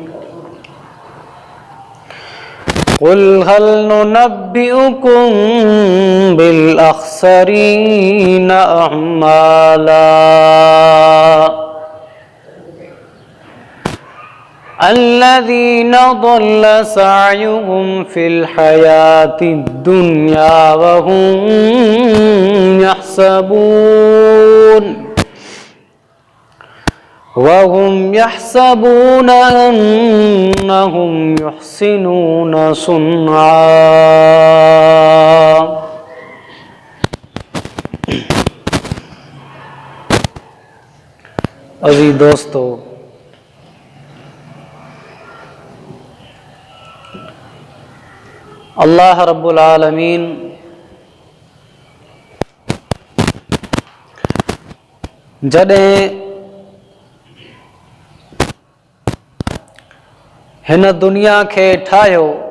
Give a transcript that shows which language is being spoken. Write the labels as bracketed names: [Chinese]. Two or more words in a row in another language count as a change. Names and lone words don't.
[Arabic] قل هل ننبئكم بالأخسرين أعمالا الذين ضل سعيهم في الحياة الدنيا وهم يحسبون أنهم يحسنون صنعا. [Sindhi] अज़ीज़ दोस्तों, अल्लाह रब्बुल आलमीन जॾहिं हिन दुनिया खे ठाहियो